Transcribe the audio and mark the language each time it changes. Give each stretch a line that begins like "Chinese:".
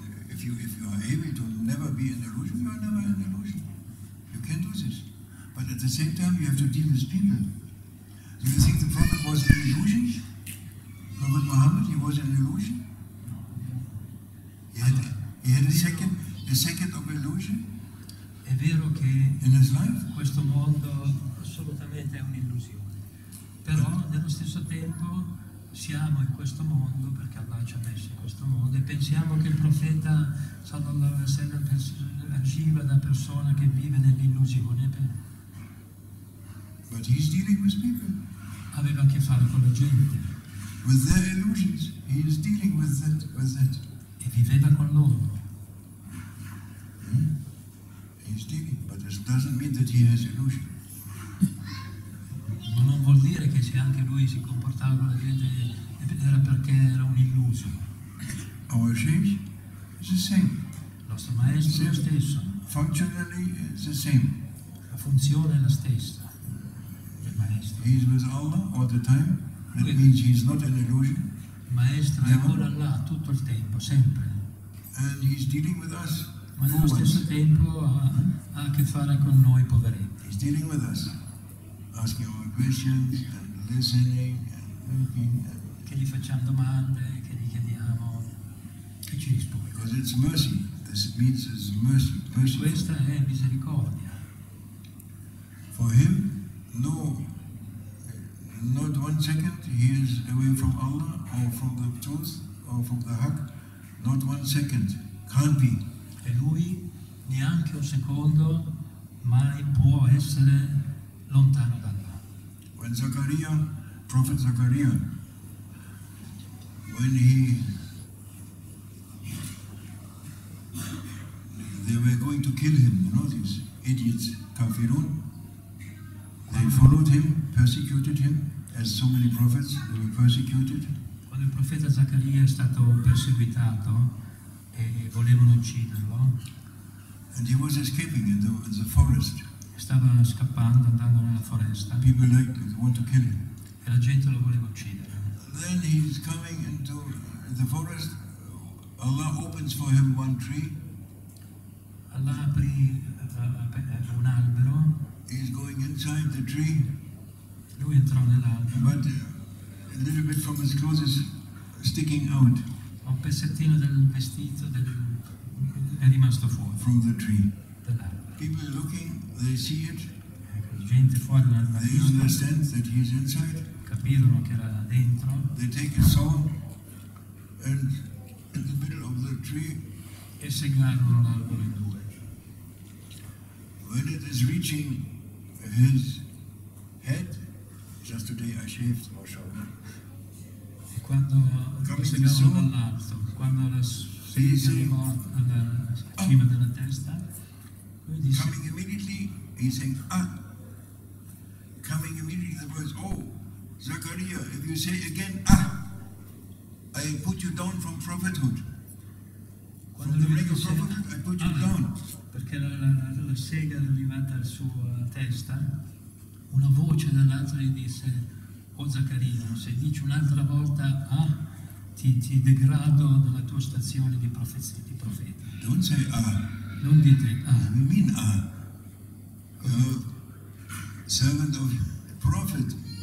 English: If you are able to never be an illusion, you are never an illusion. You can do this. But at the same time, you have to deal with people. Do you think the Prophet was an illusion? Prophet Muhammad, he was an illusion? He had a second of illusion?
Italian: È vero che
English: in his life?
Italian: Questo mondo assolutamente è un'illusione, però nello stesso tempo siamo in questo mondo perché Allah ci ha messo in questo mondo e pensiamo che il profeta
Arabic: sallallahu alaihi wasallam
Italian: agiva da persona che vive nell'illusione.
English: But he's dealing with people.
Italian: Aveva a che fare con la gente.
English: With their illusions, he is dealing with that.
Italian: E viveva con loro.
English: He's dealing, but this doesn't mean that he has illusion.
Italian: Ma non vuol dire che se anche lui si comportava con la gente era perché era un illuso.
English: Our Sheikh is the same.
Italian: Il nostro maestro è lo stesso.
English: Functionally, it's the same.
Italian: La funzione è la stessa. Il maestro.
English: He is with Allah all the time. That means he is not an illusion.
Italian: Il maestro è con Allah tutto il tempo, sempre.
English: And he's dealing with us.
Italian: Ma nello stesso tempo ha a che fare con noi poveretti.
English: He's dealing with us, asking our questions and listening and looking.
Italian: Che gli facciamo domande, che gli chiediamo, che ci risponde.
English: Because it's mercy. This means it's mercy. Mercy.
Italian: Questa è misericordia.
English: For him, no, not 1 second he is away from Allah or from the truth or from the haqq. Not 1 second. Can't be.
Italian: E lui neanche un secondo mai può essere lontano da Allah.
English: When Prophet Zakaria, when they were going to kill him, these idiots, kafirun, they followed him, persecuted him, as so many prophets, they were persecuted.
Italian: Quando il profeta Zaccaria è stato perseguitato e volevano ucciderlo,
English: and he was escaping in the forest.
Italian: Stava scappando, andando nella foresta.
English: People want to kill him.
Italian: E la gente lo voleva uccidere.
English: Then he's coming into the forest. Allah opens for him one tree.
Italian: Allah aprì un albero.
English: he's going inside the tree.
Italian: Lui entrò nell'albero.
English: But a little bit from his clothes is sticking out.
Italian: Un pezzettino del vestito è rimasto fuori.
English: From the tree.
Italian: Dall'albero.
English: People looking, they see it.
Italian: Gente fuori l'ha
English: They
Italian: visto.
English: understand that he's inside.
Italian: Capirono che era dentro.
English: They take a saw and in the middle of the tree.
Italian: E segarono l'albero in due.
English: When it is reaching his head, just today I shaved, mashallah.
Italian: E quando segavano dall'alto, quando la sega arrivò alla cima della testa, lui disse.
English: Coming immediately, he's saying, Coming immediately, the words, Zachariah, if you say again, I put you down from prophethood. From the rank of prophethood, I put you down.
Italian: Perché la sega era arrivata alla sua testa, una voce dall'alto gli disse: "O Zaccaria, se dici un'altra volta ti degrado dalla tua stazione di profeta."
English: Don't say
Italian: Non dite
English: You mean You're servant of the prophet.